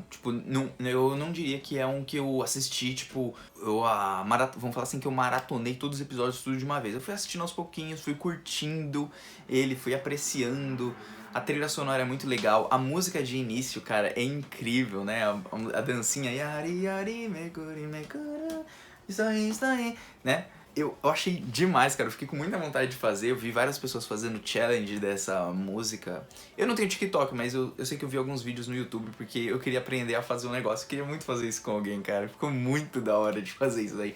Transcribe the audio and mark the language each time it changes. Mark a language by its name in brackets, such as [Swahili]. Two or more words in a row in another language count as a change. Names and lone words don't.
[Portuguese] Tipo, eu não diria que é um que eu assisti, tipo, vamos falar assim, que eu maratonei todos os episódios tudo de uma vez. Eu fui assistindo aos pouquinhos, fui curtindo ele, fui apreciando. A trilha sonora é muito legal, a música de início, cara, é incrível, né? A dancinha, [Japanese] yari yari meguri meguru, [Portuguese] isso aí, né? Eu achei demais, cara, eu fiquei com muita vontade de fazer. Eu vi várias pessoas fazendo challenge dessa música. Eu não tenho TikTok, mas eu sei que eu vi alguns vídeos no YouTube, porque eu queria aprender a fazer um negócio. Eu queria muito fazer isso com alguém, cara, ficou muito da hora de fazer isso aí.